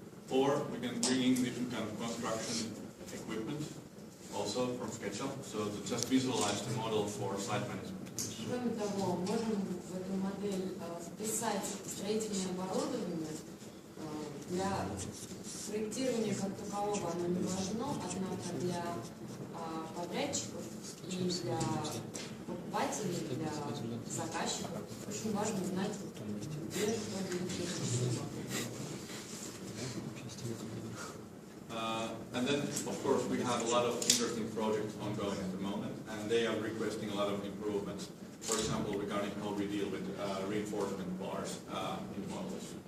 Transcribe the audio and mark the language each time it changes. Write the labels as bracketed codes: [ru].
[en] Or we can bring in different kind of construction equipment also from SketchUp, so to just visualize the model for site management. [ru] Кроме того, можем в эту модель вписать строительное оборудование. Для проектирования как такового оно не важно, однако для подрядчиков и для покупателей, для заказчиков очень важно знать, где что будет размещено. [en] And then, of course, we have a lot of interesting projects ongoing at the moment, and they are requesting a lot of improvements. For example, regarding how we deal with reinforcement bars in models.